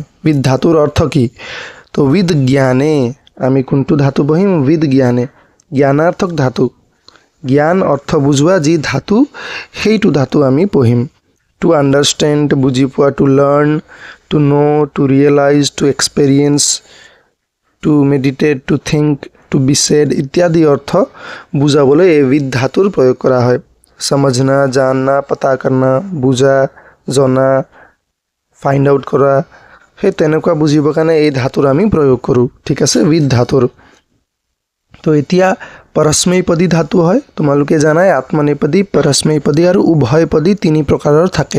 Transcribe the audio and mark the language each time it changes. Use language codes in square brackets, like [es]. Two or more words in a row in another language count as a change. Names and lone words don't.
[as] উইদ ধাতুৰ অৰ্থ কি? তো উইদ জ্ঞানে আমি কোনটো ধাতু পঢ়িম? উইদ জ্ঞানে। জ্ঞানাৰ্থক ধাতু, জ্ঞান অৰ্থ বুজোৱা যি ধাতু সেইটো ধাতু আমি পঢ়িম। [en] to understand [as] বুজি পোৱা, [en] to learn, to know, to realize, to experience, to meditate, to think, to be said [as] ইত্যাদি অৰ্থ বুজাবলৈ এই উইদ ধাতুৰ প্ৰয়োগ কৰা হয়। [hi] समझना, जानना, पता करना, [as] বুজা, জনা, [en] find out [as] কৰা, সেই তেনেকুৱা বুজিবৰ কাৰণে এই ধাতুৰ আমি প্ৰয়োগ কৰোঁ। ঠিক আছে, উইদ ধাতুৰ। তো এতিয়া পৰস্মৈপদী ধাতু হয়, তোমালোকে জানাই আত্মনেপদী, পৰস্মৈপদী আৰু উভয়পদী তিনি প্ৰকাৰৰ থাকে।